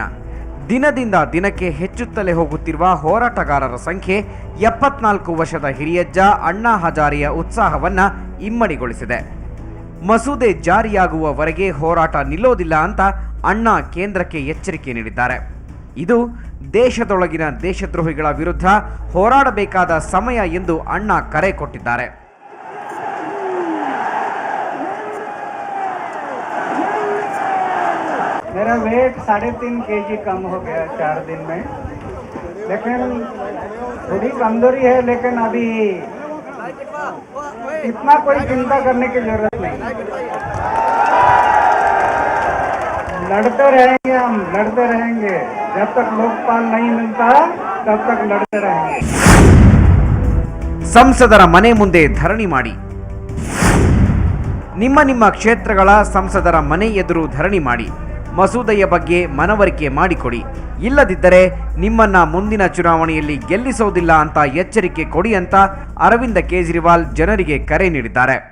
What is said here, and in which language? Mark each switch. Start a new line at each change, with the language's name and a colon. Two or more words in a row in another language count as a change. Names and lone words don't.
Kannada: ದಿನದಿಂದ ದಿನಕ್ಕೆ ಹೆಚ್ಚುತ್ತಲೇ ಹೋಗುತ್ತಿರುವ ಹೋರಾಟಗಾರರ ಸಂಖ್ಯೆ 74 ವರ್ಷದ ಹಿರಿಯಜ್ಜ ಅಣ್ಣಾ ಹಜಾರೆಯ ಉತ್ಸಾಹವನ್ನ ಇಮ್ಮಡಿಗೊಳಿಸಿದೆ. ಮಸೂದೆ ಜಾರಿಯಾಗುವವರೆಗೆ ಹೋರಾಟ ನಿಲ್ಲೋದಿಲ್ಲ ಅಂತ ಅಣ್ಣಾ ಕೇಂದ್ರಕ್ಕೆ ಎಚ್ಚರಿಕೆ ನೀಡಿದ್ದಾರೆ. ಇದು ದೇಶದೊಳಗಿನ ದೇಶದ್ರೋಹಿಗಳ ವಿರುದ್ಧ ಹೋರಾಡಬೇಕಾದ ಸಮಯ ಎಂದು ಅಣ್ಣಾ ಕರೆ ಕೊಟ್ಟಿದ್ದಾರೆ.
Hindi: मेरा वेट 3.5 kg कम हो गया 4 दिन में, लेकिन थोड़ी कमजोरी है, लेकिन अभी इतना कोई चिंता करने की जरूरत नहीं. लड़ते रहेंगे, हम लड़ते रहेंगे. जब तक लोकपाल नहीं मिलता तब तक लड़ते रहेंगे.
Kannada: ಸಂಸದರ ಮನೆ ಮುಂದೆ ಧರಣಿ ಮಾಡಿ. ನಿಮ್ಮ ಕ್ಷೇತ್ರಗಳ ಸಂಸದರ ಮನೆ ಎದುರು ಧರಣಿ ಮಾಡಿ. ಮಸೂದೆಯ ಬಗ್ಗೆ ಮನವರಿಕೆ ಮಾಡಿಕೊಡಿ. ಇಲ್ಲದಿದ್ದರೆ ನಿಮ್ಮನ್ನ ಮುಂದಿನ ಚುನಾವಣೆಯಲ್ಲಿ ಗೆಲ್ಲಿಸೋದಿಲ್ಲ ಅಂತ ಎಚ್ಚರಿಕೆ ಕೊಡಿ ಅಂತ ಅರವಿಂದ ಕೇಜ್ರಿವಾಲ್ ಜನರಿಗೆ ಕರೆ ನೀಡಿದ್ದಾರೆ.